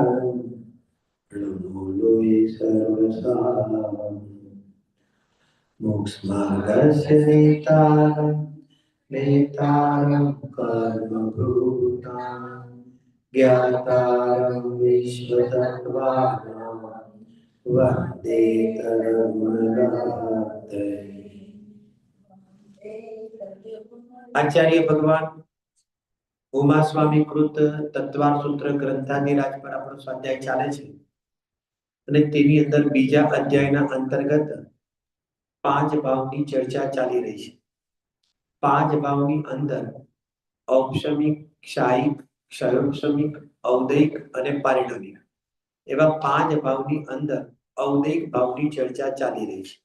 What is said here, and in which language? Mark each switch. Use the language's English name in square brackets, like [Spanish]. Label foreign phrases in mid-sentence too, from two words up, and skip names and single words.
[Sanskrit] नमो लोये सर्वसाराय मोक्षमार्गस्य नेतारं कर्मभूतां ज्ञातारं विश्वतत्त्वानां वन्दे तन्मूलमूर्तये। [Gujarati] આચાર્ય ભગવાન ઉમા સ્વામી કૃત તત્વાર સૂત્ર ગ્રંથાધિરાજ પર આપણો સ્વાધ્યાય ચાલે છે અને તેની અંદર બીજા અધ્યાયના અંતર્ગત પાંચ ભાવની ચર્ચા ચાલી રહી છે। પાંચ ભાવની અંદર ઔપશમિક, ક્ષાયિક, ક્ષયોપશમિક, ઔદૈક અને પારિણામિક એવા પાંચ ભાવની અંદર ઔદૈક ભાવની ચર્ચા ચાલી રહી છે।